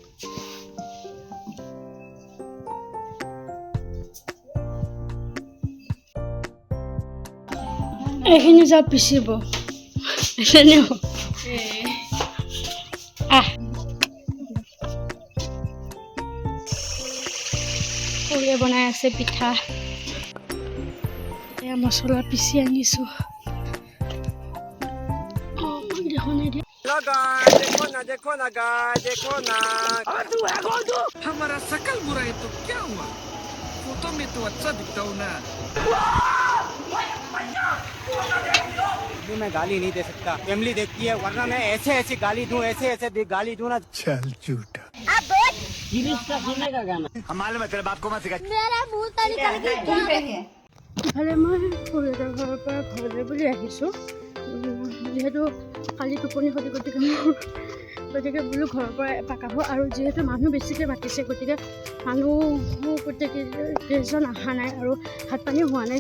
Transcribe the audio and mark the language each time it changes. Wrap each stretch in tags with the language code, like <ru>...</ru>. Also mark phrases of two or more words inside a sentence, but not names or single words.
<as>এইখিনি যা পিচিব খুৰীয়ে বনাই আছে পিঠা। এয়া মছলা পিচি আনিছোঁ।</as> <hi>देखो ना गाय, देखो ना हमारा शकल बुरा है तो क्या हुआ, फोटो में तो अच्छा दिखता हूँ ना। मैं गाली नहीं दे सकता, फैमिली देखती है, वरना मैं ऐसे गाली दूं, ऐसे गाली दूं ना। चल झूठा का गाना हमारे मतलब आपको मत सिखा।</hi> <as>ইফালে মই খুৰীহঁতৰ ঘৰৰ পৰা ঘৰলৈ বুলি আহিছোঁ। যিহেতু কালি টোপনি ক্ষতি, গতিকে বোলো ঘৰৰ পৰা এপাক আহোঁ। আৰু যিহেতু মানুহ বেছিকৈ মাতিছে, গতিকে মানুহ গোটেইকেইজন অহা নাই আৰু ভাত পানী হোৱা নাই।</as>